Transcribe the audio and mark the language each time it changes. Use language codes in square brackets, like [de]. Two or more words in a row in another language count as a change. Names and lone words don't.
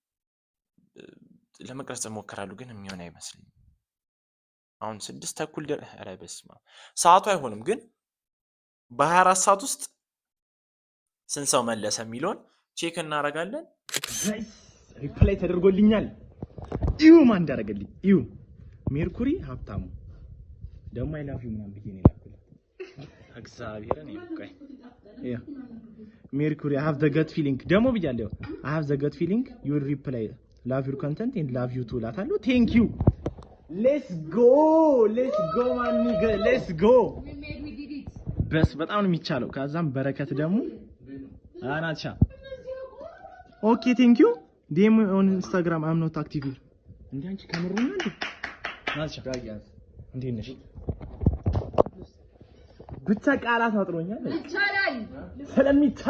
[am] ለመቅረጽ እሞክራለሁ፣ ግን የሚሆን አይመስለኝም። አሁን 6:30 ኧረ በስመ አብ ሰዓቱ አይሆንም፣ ግን በ24 ሰዓት ውስጥ ስንት ሰው መለሰ የሚለውን ቼክ እናደርጋለን። ሪፕላይ ተደርጎልኛል። እዩ ማን እንዳደረገልኝ እዩ። ሜርኩሪ ሀብታሙ ደግሞ [en] I love you [am] ምናምን ብዬ ነው የላኩት። እግዚአብሔርን ይብቃኝ። ያ ሜርኩሪ [en] I have the gut feeling [am] ደግሞ ብያለሁ። [en] I have the gut feeling you will reply love your content and love you too [am] እላታለሁ። [en] thank you let's go my nigga let's go [am] በስ በጣም ነው የሚቻለው። ከዛም በረከት ደግሞ አናቻ [en] okay thank you DM on Instagram I'm not active here። [am] እንዴ አንቺ ከምሩ ነው እንዴ? ናቻ እንዴ ነሽ? ብቻ ቃላት አጥሮኛል። ይቻላል ስለሚቻል